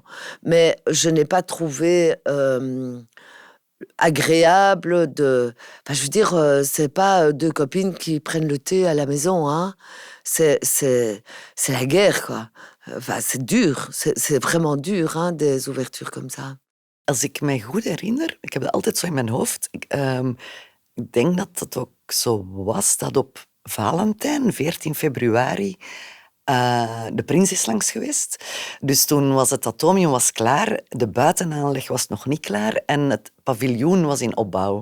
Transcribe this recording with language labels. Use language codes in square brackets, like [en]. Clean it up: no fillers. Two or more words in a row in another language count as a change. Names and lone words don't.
[fr] Mais je n'ai pas trouvé agréable de... Enfin, je veux dire, c'est pas deux copines qui prennent le thé à la maison, hein. C'est la guerre, quoi. Enfin, c'est dur, c'est vraiment dur, hein, des ouvertures comme ça. [nl] Als ik mij goed herinner, ik heb dat altijd zo in mijn hoofd, ik denk dat het ook zo was dat op Valentijn, 14 februari, de prins is langs geweest. Dus toen was het atomium was klaar, de buitenaanleg was nog niet klaar en het paviljoen was in opbouw.